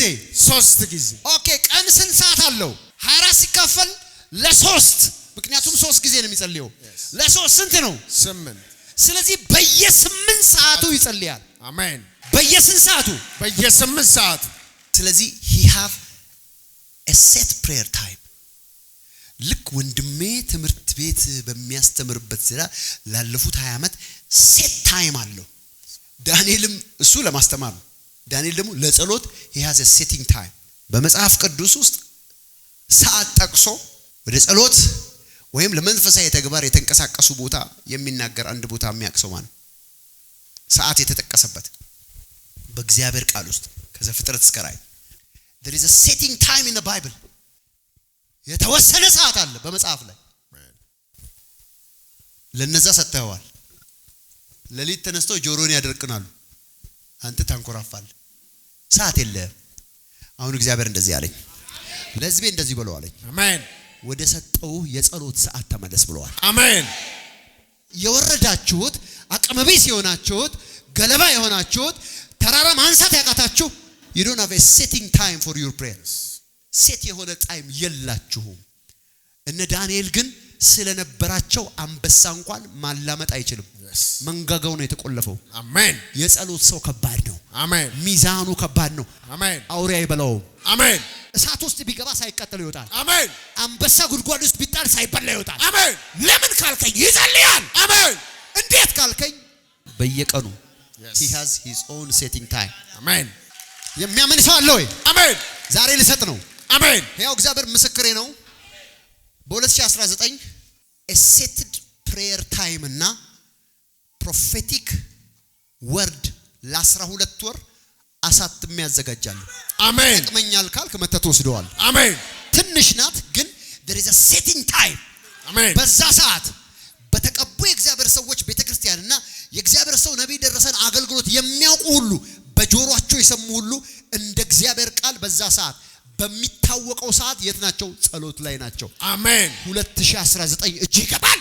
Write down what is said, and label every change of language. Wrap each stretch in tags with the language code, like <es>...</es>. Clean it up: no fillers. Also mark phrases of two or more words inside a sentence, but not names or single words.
<am>3 ጊዜ። ኦኬ፣ ቀን ስንት ሰዓት አለው? 24 ሲካፈል ለ3 ምክንያቱም 3 ጊዜ ነው የሚጸልየው። ለ3 ስንት ነው? 8። ስለዚህ በየ8 ሰዓቱ ይጸልያል። አሜን። በየ8 ሰዓቱ? በየ8 ሰዓቱ። ስለዚህ</am> <en>he have a set prayer time።</en> <am>ልክ ወንድሜ ትምህርት ቤት በሚያስተምርበት ስራ ላለፉት 20 ዓመት</am> <en>set time</en> <am>አለው። ዳንኤልም እሱ ለማስተማር ነው። ዳንኤል ደግሞ ለጸሎት</am> <en>he has a setting time።</en> <am>በመጽሐፍ ቅዱስ ውስጥ ሰዓት ጠቅሶ ወደ ጸሎት ወይም ለመንፈሳዊ ተግባር የተንቀሳቀሱ ቦታ የሚናገር አንድ ቦታ የሚያቅሰው ማለት ሰዓት የተጠቀሰበት በእግዚአብሔር ቃል ውስጥ ከዘፍጥረት እስከ ራዕይ</am> <en>there is a setting time in the Bible</en> <am>የተወሰነ ሰዓት አለ በመጽሐፍ ላይ ለነዛ ሰጥተዋል ለሊት ተነስተው ጆሮን ያደርቅናሉ አንተ ታንኮራፋለህ ሰዓት የለም አሁን እግዚአብሔር እንደዚህ ያለኝ ለሕዝቤ እንደዚህ ብለው አለኝ አሜን ወደ ሰጠው የጸሎት ሰዓት ተመለስ ብለዋል አሜን የወረዳችሁት አቅመቢስ የሆናችሁት ገለባ የሆናችሁት ተራራ ማንሳት ያቃታችሁ</am> <en>you don't have a setting time for your prayers</en> <am>ሴት የሆነ ታይም የላችሁም እነ ዳንኤል ግን ስለነበራቸው አንበሳ እንኳን ማላመጥ አይችልም መንጋጋው ነው የተቆለፈው አሜን የጸሎት ሰው ከባድ ነው አሜን ሚዛኑ ከባድ ነው አሜን አውሬ አይበላው አሜን እሳት ውስጥ ቢገባ ሳይቀጥል ይወጣል አሜን አንበሳ ጉድጓድ ውስጥ ቢጣል ሳይበላ ይወጣል አሜን ለምን ካልከኝ ይጸልያል አሜን እንዴት ካልከኝ በየቀኑ Yes.</am> <en>he has his own setting time</en> <am>አሜን የሚያምን ሰው አለ ወይ አሜን ዛሬ ልሰጥ ነው አሜን ያው እግዚአብሔር ምስክሬ ነው በ2019</am> <en>a set prayer time</en> <am>እና</am> <en>prophetic word</en> <am>ለ12 ወር አሳትም ያዘጋጃል አሜን ጥቅመኛል ካልክ መተት ወስደዋል አሜን ትንሽ ናት ግን</am> <en>there is a setting time</en> <am>አሜን በዛ ሰዓት በተቀቡ የእግዚአብሔር ሰዎች ቤተክርስቲያንና የእግዚአብሔር ሰው ነብይ ደረሰን አገልግሎት የሚያውቁ ሁሉ በጆሮአቸው የሰሙ ሁሉ እንደ እግዚአብሔር ቃል በዛ ሰዓት በሚታወቀው ሰዓት የት ናቸው ጸሎት ላይ ናቸው አሜን 2019 እጅ ይገባል</am>